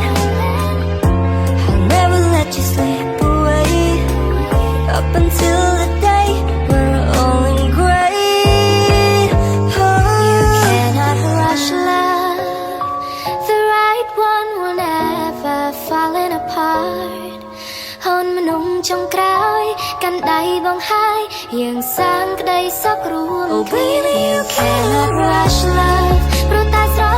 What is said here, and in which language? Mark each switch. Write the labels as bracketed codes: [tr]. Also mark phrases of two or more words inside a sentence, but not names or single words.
[en] I'll never let you slip away. Up until the day we're all in gray. You cannot rush love. The right one will never fall in apart. [km] ហូនមនុស្សចុងក្រោយកាន់ដៃបងហើយយើងសាងក្តីសុខរួម [en] Oh baby, you cannot rush love. [km] ព្រោះតែ